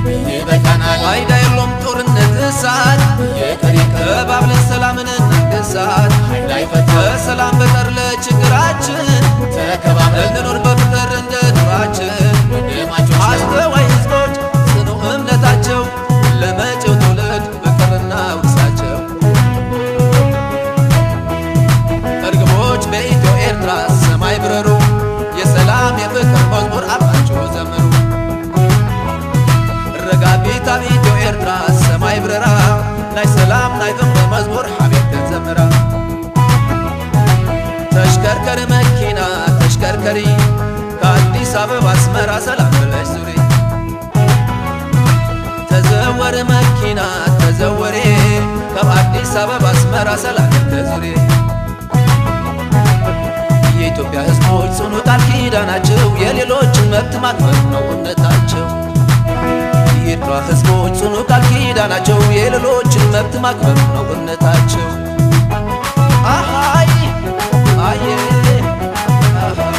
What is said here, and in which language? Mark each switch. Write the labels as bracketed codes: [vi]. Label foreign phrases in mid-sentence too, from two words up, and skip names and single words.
[am] ይበቃናል ፋይዳ የለውም ጦርነት እሳት ይቅር ይቅር ተባብለን ሰላምን እናንገሳት። ኃይል አይፈታም በሰላም በቀር ለችግራችን ተከባብረን እንኑር በፍቅር እንደ ድሯችን። ወንድማቾች ነን አስተዋይ ህዝቦች ጽኑ እምነታቸው ለመጪው ትውልድ ፍቅርና ውርሳቸው። እርግቦች በኢትዮ ኤርትራ ሰማይ ብረሩ የሰላም የፍቅር መዝሙር አብራችሁ ዘምሩ። [ti] ረጋቢት ኣብ ኢትዮ ኤርትራ ሰማይ ብረራ ናይ ሰላም ናይ ፍቅሪ መዝሙር ሓቢብከን ዘምራ። [am] ተሽከርከር መኪና ተሽከርከሪ ከአዲስ አበባ አስመራ ሰላም ብለሽ ዙሪ። [ti] ተዘወር መኪና ተዘወሬ ካብ ኣዲስ ኣበባ ኣስመራ ሰላም ብለሽ ዙሪ። [am] የኢትዮጵያ ህዝቦች ጽኑ ቃል ኪዳናቸው የሌሎችን መብት ማክበር ነው እምነታቸው። የኤርትራ ህዝቦች ጽኑ ቃል ኪዳናቸው የሌሎችን መብት ማክበር ነው እምነታቸው። አሃይ አየ አሃ።